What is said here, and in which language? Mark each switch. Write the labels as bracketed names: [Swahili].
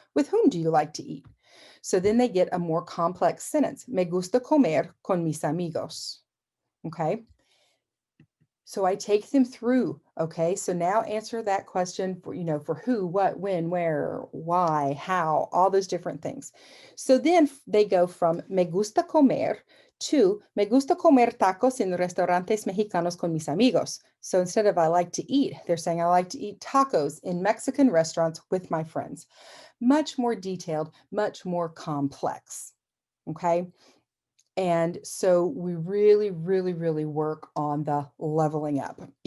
[English] With whom do you like to eat? So then they get a more complex sentence, [Spanish] me gusta comer con mis amigos. [English] Okay. So I take them through, okay? So now answer that question for who, what, when, where, why, how, all those different things. So then they go from [Spanish] me gusta comer [English] to [Spanish] me gusta comer tacos en restaurantes mexicanos con mis amigos. [English] So instead of I like to eat, they're saying I like to eat tacos in Mexican restaurants with my friends. Much more detailed, much more complex, okay? And so we really, really, really work on the leveling up.